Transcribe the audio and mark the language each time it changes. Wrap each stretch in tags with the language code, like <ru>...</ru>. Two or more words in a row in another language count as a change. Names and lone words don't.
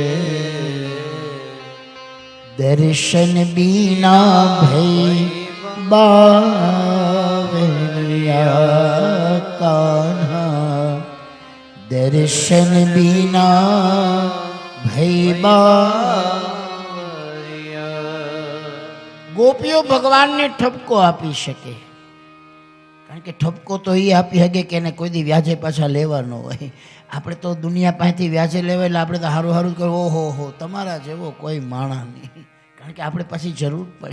<hi>दर्शन बीना भई बावरिया कान्हा, दर्शन बीना भई बावरिया।</hi> <gu>ગોપીઓ ભગવાનને ઠપકો આપી શકે, કારણ કે ઠપકો તો એ આપી શકે કે એને કોઈ દી વ્યાજે પાછા લેવાનો હોય. આપણે તો દુનિયા પાસેથી વ્યાજે લેવા એટલે આપણે તો સારું સારું કહ્યું, ઓહો હો તમારા જેવો કોઈ માણા નહીં, કારણ કે આપણે પાછી જરૂર પડે.</gu>